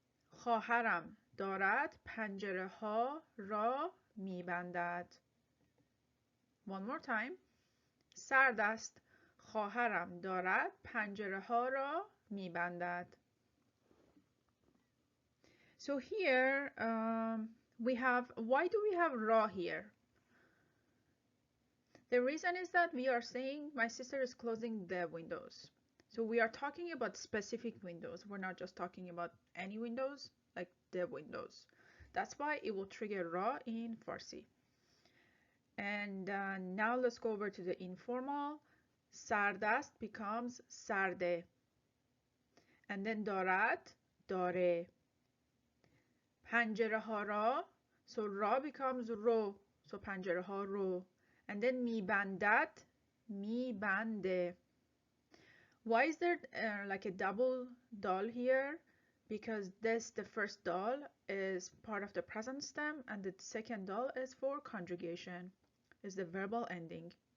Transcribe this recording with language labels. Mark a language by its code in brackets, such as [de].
[fa] خواهرم دارد پنجره ها را می‌بندد. [en] One more time. [fa] سرد است. خواهرم دارد پنجره ها را می‌بندد. [en] So here we have, why do we have ra here? The reason is that we are saying my sister is closing the windows. So we are talking about specific windows. We're not just talking about any windows, like the windows. That's why it will trigger ra in Farsi. And now let's go over to the informal. Sardast becomes sarde. And then [fa] دارد داره. پنجره ها را, [en] so ra becomes ro, so [fa] پنجره ها رو. [en] And then [fa] میبندد, میبنده. [en] Why is there like a double dal here? Because the first dal is part of the present stem and the second dal is for conjugation, is the verbal ending.